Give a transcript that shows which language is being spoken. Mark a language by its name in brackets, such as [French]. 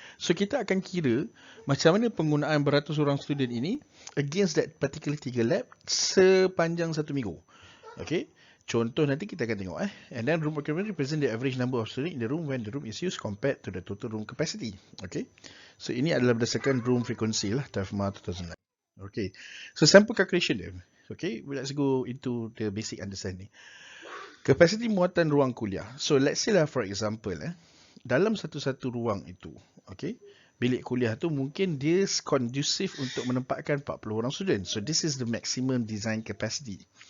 [Malay] So kita akan kira macam mana penggunaan beratus orang student ini [English] against that particular [Malay] 3 lab sepanjang satu minggu. Okay. Contoh nanti kita akan tengok [English] and then room occupancy represent the average number of students in the room when the room is used compared to the total room capacity. Okay. [Malay] So ini adalah berdasarkan [English] room frequency [Malay] lah, TAFMA 2009. [English] Okay. So sample calculation [Malay] dia. [English] Okay. Let's go into the basic understanding. [Malay] Kapasiti muatan ruang kuliah. [English] So let's say [Malay] lah [English] for example [Malay] dalam satu-satu ruang itu, okay, bilik kuliah tu mungkin dia conducive untuk menempatkan 40 orang student. [English] So this is the maximum design capacity.